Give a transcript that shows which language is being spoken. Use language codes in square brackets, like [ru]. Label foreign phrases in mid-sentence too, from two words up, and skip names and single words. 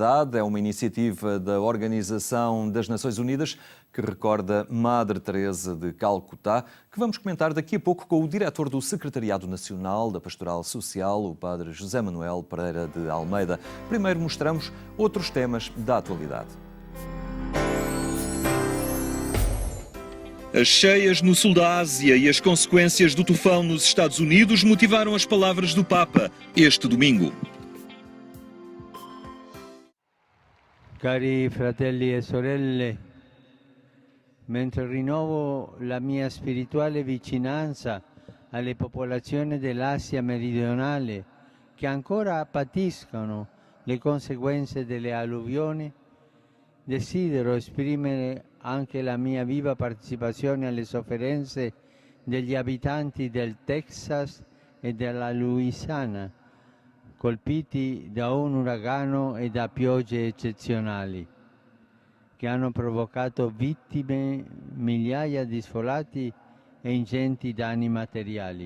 [pt] É uma iniciativa da Organização das Nações Unidas que recorda Madre Teresa de Calcutá, que vamos comentar daqui a pouco com o diretor do Secretariado Nacional da Pastoral Social, o padre José Manuel Pereira de Almeida. Primeiro mostramos outros temas da atualidade. As cheias no sul da Ásia e as consequências do tufão nos Estados Unidos motivaram as palavras do Papa este domingo. [it] Cari fratelli e sorelle, mentre rinnovo la mia spirituale vicinanza alle popolazioni dell'Asia meridionale che ancora patiscono le conseguenze delle alluvioni, desidero esprimere anche la mia viva partecipazione alle sofferenze degli abitanti del Texas e della Louisiana, colpiti da un uragano e da piogge eccezionali, che hanno provocato vittime, migliaia di sfollati e ingenti danni materiali.